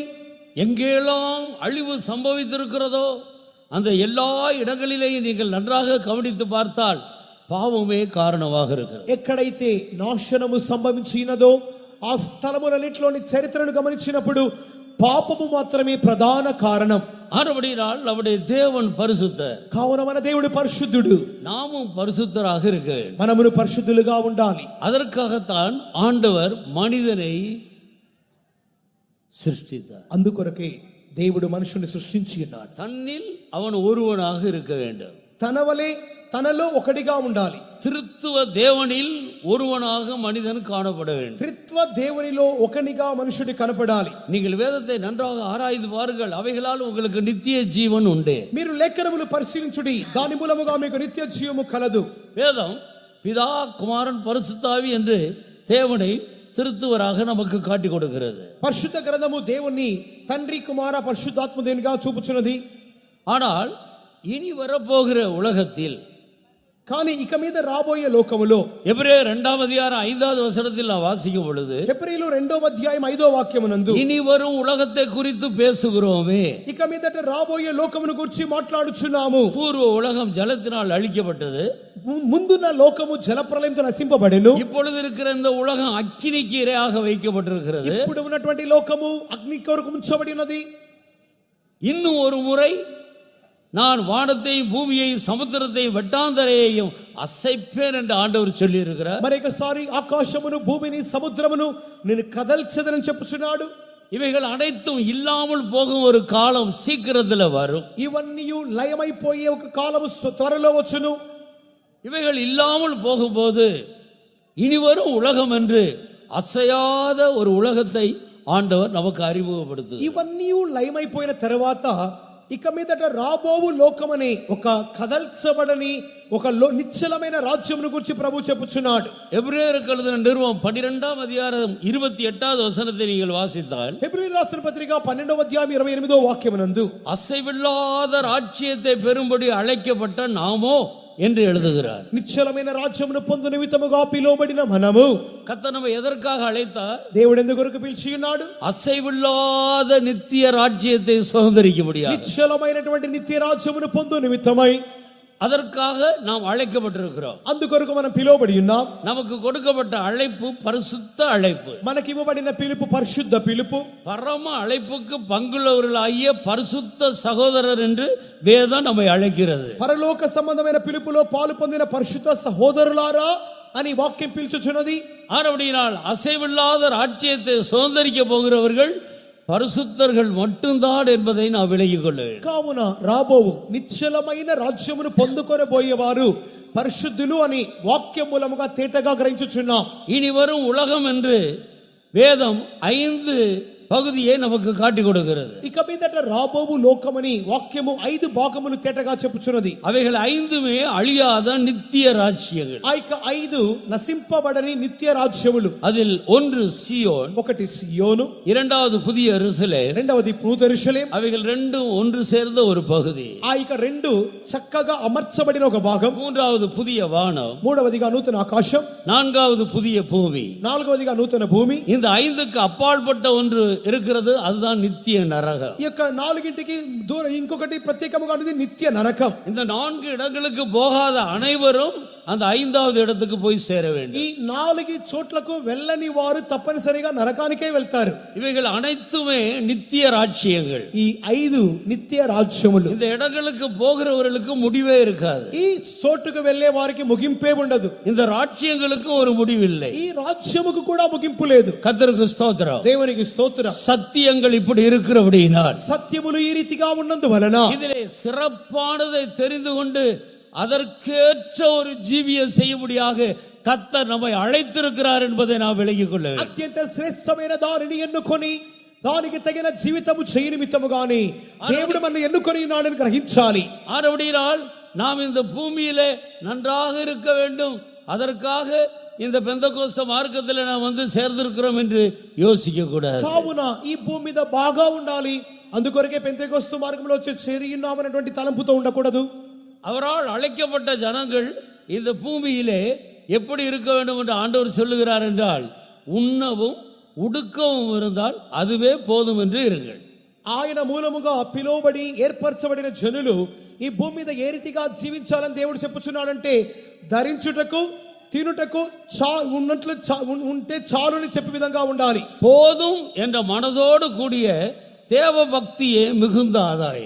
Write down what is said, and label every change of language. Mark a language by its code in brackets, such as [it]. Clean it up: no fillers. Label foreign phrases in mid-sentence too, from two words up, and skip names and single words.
[ta] எங்கெல்லாம் அழிவு சம்பவித்திருக்கிறதோ அந்த எல்லா இடங்களிலேயும் நீங்கள் நன்றாக கவனித்து பார்த்தால் பாவமே காரணமாக இருக்கிறது. [te] ఎక్కడైతే నాశనము సంభవించినదో ఆ స్థలములన్నిటిలోని చరిత్రను గమనించినప్పుడు పాపము మాత్రమే ప్రధాన కారణం. [ta] ஆனபடியால் நம்முடைய தேவன் பரிசுத்தர், [te] కావున మన దేవుడు పరిశుద్ధుడు, [ta] நாமும் பரிசுத்தராக இருக்க வேண்டும். [te] మనమును పరిశుద్ధులుగా ఉండాలి. [ta] அதற்காகத்தான் ஆண்டவர் மனிதனை சிருஷ்டித்தார். [te] అందుకొరకే దేవుడు మనుషుని సృష్టించి ఉన్నాడు. [ta] தன்னில் அவன் ஒருவனாக இருக்க வேண்டும். [te] తన వలె తనలో ఒకటిగా ఉండాలి. [ta] திருத்துவ தேவனில் ஒருவனாக மனிதன் காணப்பட வேண்டும். [te] త్రిత్వ దేవునిలో ఒకనిగా మనుషుడు కనపడాలి. [ta] நீங்கள் வேதத்தை நன்றாக ஆராய்ந்து பாருங்கள், அவைகளால் உங்களுக்கு நித்திய ஜீவன் உண்டு. [te] మీరు లేఖనములు పరిశీలించుడి, దాని మూలముగా మీకు నిత్య జీవము కలదు. [ta] வேதம் பிதா குமாரன் பரிசுத்தாவி என்று தேவனை திருத்துவராக நமக்கு காட்டி கொடுக்கிறது. [te] పరిశుద్ధ గ్రంథము దేవుణ్ణి తండ్రి కుమార పరిశుద్ధాత్మ దేవునిగా చూపుచున్నది. [ta] ஆனால் இனி வரப்போகிற உலகத்தில், [te] కానీ ఇక మీద రాబోయే లోకములో [ta] எபிரேயர் 2ஆம் அதிகாரம் 5வது வசனத்தில் நான் வாசிக்கும் பொழுது, [te] హెబ్రీయులు 2వ అధ్యాయం 5వ వాక్యమునందు [ta] இனி வரும் உலகத்தை குறித்து பேசுகிறோமே, [te] ఇక మీదట రాబోయే లోకమును గురించి మాట్లాడుచున్నాము. [ta] பூர்வ உலகம் ஜலத்தினால் அழிக்கப்பட்டது, [te] ముందున్న లోకము జలప్రలయంతో నశింపబడెను. [ta] இப்பொழுது இருக்கிற இந்த உலகம் அக்கினிக்கு இரையாக வைக்கப்பட்டிருக்கிறது. [te] ఇప్పుడు ఉన్నటువంటి లోకము అగ్ని కొరకు ఉంచబడినది. [ta] இன்னும் ஒரு முறை நான் வானத்தையும் பூமியையும் சமுத்திரத்தையும் வெட்டாந்தரையையும் அசைப்பேன் என்று ஆண்டவர் சொல்லி இருக்கிறார். [te] మరొకసారి ఆకాశమును భూమిని సముద్రమును నేను కదల్చెదనని చెప్పుచున్నాడు. [ta] இவைகள் அனைத்தும் இல்லாமல் போகும் ஒரு காலம் சீக்கிரத்தில் வரும். [te] ఇవన్నీ లయమైపోయే ఒక కాలము త్వరలో వచ్చును. [ta] இவைகள் இல்லாமல் போகும்போது இனி வரும் உலகம் என்று அசையாத ஒரு உலகத்தை ஆண்டவர் நமக்கு அறிமுகப்படுத்துகிறார். [te] ఇవన్నీ లయమైపోయిన తర్వాత ఇక మీదట రాబోవు లోకమని ఒక కదల్చబడని ఒక నిశ్చలమైన రాజ్యమును గురించి ప్రభు చెప్పుచున్నాడు. [ta] எபிரேயருக்கு எழுதின நிருபம் 12ஆம் அதிகாரம் 28வது வசனத்தை நீங்கள் வாசித்தால், [te] హెబ్రీయులకు రాసిన పత్రిక 12వ అధ్యాయం 28వ వాక్యమునందు [ta] அசைவில்லாத ராஜ்யத்தை பெறும்படி அழைக்கப்பட்ட நாமோ என்று எழுதுகிறார். [te] నిశ్చలమైన రాజ్యమును పొందు నిమిత్తముగా పిలువబడిన మనము, [ta] கர்த்தர் நம்மை எதற்காக அழைத்தார்? [te] దేవుడు ఎందుకు కొరకు పిలిచి ఉన్నాడు? [ta] அசைவில்லாத நித்திய ராஜ்யத்தை சுதந்தரிக்க முடியாது. [te] నిశ్చలమైనటువంటి నిత్య రాజ్యమును పొందు నిమిత్తమై [ta] அதற்காக நாம் அழைக்கப்பட்டிருக்கிறோம். [te] అందుకొరకు మనం పిలువబడి ఉన్నాం. [ta] நமக்கு கொடுக்கப்பட்ட அழைப்பு பரிசுத்த அழைப்பு. [te] మనకి ఇవ్వబడిన పిలుపు పరిశుద్ధ పిలుపు. [ta] பரம அழைப்புக்கு பங்குள்ளவர்களாகிய பரிசுத்த சகோதரர் என்று வேதம் நம்மை அழைக்கிறது. [te] పరలోక సంబంధమైన పిలుపులో పాలు పొందిన పరిశుద్ధ సహోదరులారా అని వాక్యం పిలుచుచున్నది. [ta] ஆனபடியால் அசைவில்லாத ராஜ்யத்தை சுதந்தரிக்க போகிறவர்கள் பரிசுத்தர்கள் மட்டும்தான் என்பதை நாம் விலகிக் கொள்ள வேண்டும். [te] కావున రాబోవు నిశ్చలమైన రాజ్యమును పొందుకొనబోయేవారు పరిశుద్ధులు అని వాక్యం మూలముగా తేటగా గ్రహించుచున్నాం. [ta] இனி வரும் உலகம் என்று வேதம் 5 பகுதியை நமக்கு காட்டி கொடுக்கிறது. [te] ఇక మీదట రాబోవు లోకమని వాక్యము 5 భాగములు తేటగా చెప్పుచున్నది. [ta] அவைகள் 5மே அழியாத நித்திய ராஜ்யங்கள். [te] ఆ యొక్క 5 నశింపబడని నిత్య రాజ్యములు. [ta] அதில் ஒன்று சீயோன், [te] ఒకటి సియోను, [ta] இரண்டாவது புதிய எருசலேம், [te] రెండవది నూతన యెరూషలేము. [ta] அவைகள் ரெண்டும் ஒன்று சேர்ந்த ஒரு பகுதி. [te] ఆ యొక్క 2 చక్కగా అమర్చబడిన ఒక భాగం. [ta] மூன்றாவது புதிய வானம், [te] మూడవదిగా నూతన ఆకాశం, [ta] நான்காவது புதிய பூமி. [te] నాలుగవదిగా నూతన భూమి. [ta] இந்த 5க்கு அப்பாற்பட்ட ஒன்று இருக்கிறது, அதுதான் நித்திய நரகம். [te] ఈ యొక్క 4కి దూరం ఇంకొకటి ప్రత్యేకముగా ఉన్నది నిత్య నరకం. [ta] இந்த 4 இடங்களுக்கு போகாத அனைவரும் அந்த 5வது இடத்துக்கு போய் சேர வேண்டும். [te] ఈ 4 చోట్లకు వెళ్ళని వారు తప్పనిసరిగా నరకానికే వెళ్తారు. [ta] இவைகள் அனைத்துமே நித்திய ராஜ்யங்கள். [te] ఈ 5 నిత్య రాజ్యములు. [ta] இந்த இடங்களுக்கு போகிறவர்களுக்கு முடிவே இருக்காது. [te] ఈ చోటుకు వెళ్ళే వారికి ముగింపే ఉండదు. [ta] இந்த ராஜ்யங்களுக்கு ஒரு முடிவில்லை. [te] ఈ రాజ్యముకు కూడా ముగింపు లేదు. [ta] கர்த்தருக்கு ஸ்தோத்திரம். [te] దేవునికి స్తోత్రం. [ta] சத்தியங்கள் இப்படி இருக்கிறபடியினால், [te] సత్యములు ఈ రీతిగా ఉన్నందువలన [ta] இதிலே சிறப்பானதை தெரிந்து கொண்டு அதற்கேற்ற ஒரு ஜீவியம் செய்யும்படியாக கர்த்தர் நம்மை அழைத்திருக்கிறார் என்பதை நாம் விளங்கிக் கொள்ள வேண்டும். [te] అత్యంత శ్రేష్టమైన దానిని ఎన్నుకొని దానికి తగిన జీవితము చేయ నిమిత్తముగాని దేవుడు మనల్ని ఎన్నుకొని ఉన్నాడని గ్రహించాలి. [ta] ஆனபடியால் நாம் இந்த பூமியிலே நன்றாக இருக்க வேண்டும், அதற்காக இந்த பெந்தகோஸ்த மார்க்கத்தில் நாம் வந்து சேர்ந்திருக்கிறோம் என்று யோசிக்க கூடாது. [te] కావున ఈ భూమి మీద బాగా ఉండాలి, అందుకొరకే పెంతెకోస్తు మార్గంలో వచ్చి చేరి ఉన్నామనేటువంటి తలంపుతో ఉండకూడదు. [ta] அவரால் அழைக்கப்பட்ட ஜனங்கள் இந்த பூமியிலே எப்படி இருக்க வேண்டும் என்று ஆண்டவர் சொல்லுகிறார் என்றால், உண்ணவும் உடுக்கவும் இருந்தால் அதுவே போதும் என்று இருங்கள். [te] ఆయన మూలముగా పిలువబడి ఏర్పరచబడిన జనులు ఈ భూమి మీద ఏ రీతిగా జీవించాలని దేవుడు చెప్పుచున్నాడంటే, ధరించుటకు తినుటకు ఉన్నట్లు ఉంటే చాలుని చెప్పే విధంగా ఉండాలి. [ta] போதும் என்ற மனதோடு கூடிய தேவ பக்தியே மிகுந்த ஆதாயம்.